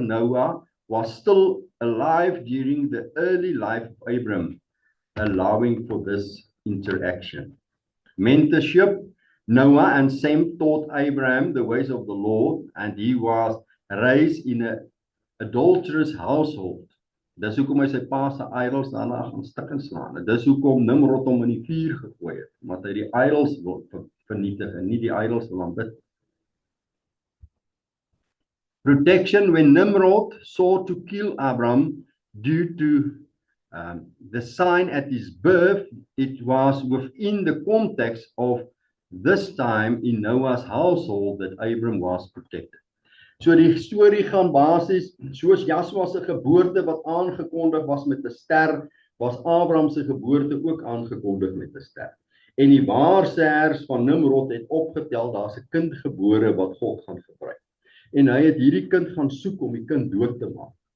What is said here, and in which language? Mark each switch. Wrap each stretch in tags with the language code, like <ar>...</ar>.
<en>Noah was still alive during the early life of Abraham, allowing for this interaction. Mentorship. Noah and Sem taught Abraham the ways of the Lord, and he was raised in an adulterous household.</en> <af>Dis hoekom hy sy pa se idols daarna gaan stik en slaan. Dis hoekom Nimrod hom in die vuur gegooi het, omdat hy die idols wil vernietig en nie die idols wil aanbid.</af> <en>Protection. When Nimrod sought to kill Abraham due to the sign at his birth, it was within the context of this time in Noah's household that Abram was protected.</en> <af>So die storie gaan basies, soos Joshua se geboorte wat aangekondig was met 'n ster, was Abraham se geboorte ook aangekondig met 'n ster. En die waarsêers van Nimrod het opgetel, daar's 'n kind gebore wat God gaan gebruik. En hy het hierdie kind gaan soek om die kind dood te maak.</af>